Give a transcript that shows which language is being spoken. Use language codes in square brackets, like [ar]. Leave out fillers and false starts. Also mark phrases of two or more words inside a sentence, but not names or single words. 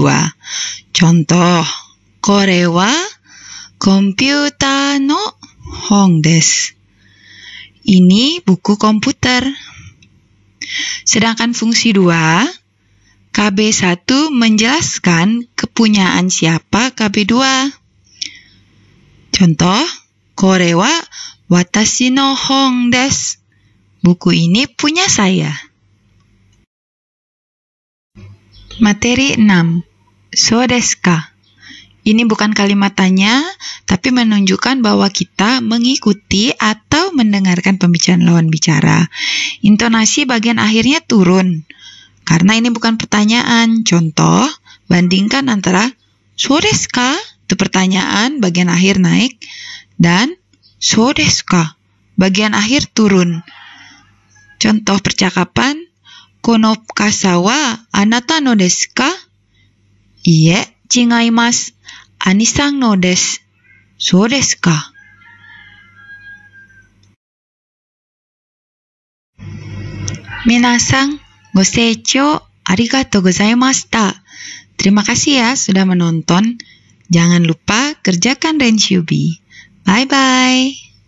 [ja] Contoh, これはコンピューターの本です. [id] Ini buku komputer. Sedangkan fungsi 2, KB1 menjelaskan kepunyaan siapa KB2. Contoh, [ja] これは私の本です. [id] Buku ini punya saya. Materi 6. [ja] そうですか? [id] Ini bukan kalimat tanya, tapi menunjukkan bahwa kita mengikuti atau mendengarkan pembicaraan lawan bicara. Intonasi bagian akhirnya turun, karena ini bukan pertanyaan. Contoh, bandingkan antara [ja] そうですか? [id] Itu pertanyaan, bagian akhir naik, dan [ja] そうですか? [id] Bagian akhir turun. Contoh percakapan, [ja] この傘はあなたのですか? いいえ、違います。兄さんのです. そうですか？皆さん, ご清聴ありがとうございました。 [id] Terima kasih ya sudah menonton. Jangan lupa kerjakan Renshubi. [en] Bye-bye.